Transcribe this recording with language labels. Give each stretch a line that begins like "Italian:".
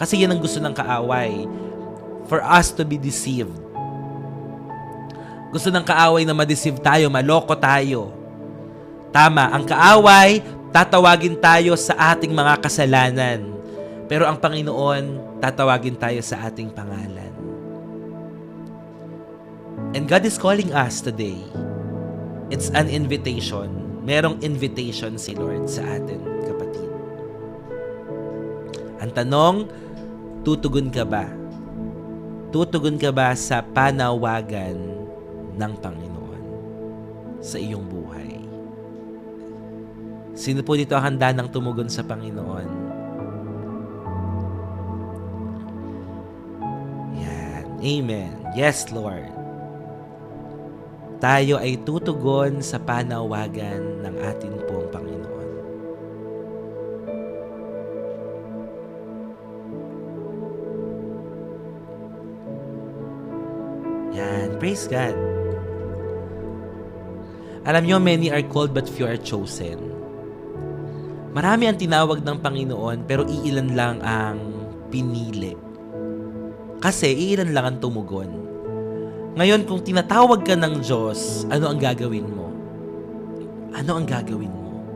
Filipino: Kasi yan ang gusto ng kaaway.
English: For us to be deceived.
Filipino: Gusto ng kaaway na ma-deceive tayo, maloko tayo. Tama, ang kaaway, tatawagin tayo sa ating mga kasalanan. Pero ang Panginoon, tatawagin tayo sa ating pangalan.
English: And God is calling us today. It's an invitation.
Filipino: Merong invitation si Lord sa atin, kapatid. Ang tanong, tutugon ka ba? Tutugon ka ba sa panawagan ng Panginoon sa iyong buhay? Sino po dito ang handa ng tumugon sa Panginoon? Yan. Amen. Yes, Lord. Tayo ay tutugon sa panawagan ng atin pong Panginoon. Yan. Praise God. Alam nyo,
English: many are called but few are chosen.
Filipino: Marami ang tinawag ng Panginoon pero iilan lang ang pinili. Kasi iilan lang ang tumugon. Ngayon, kung tinatawag ka ng Diyos, ano ang gagawin mo? Ano ang gagawin mo?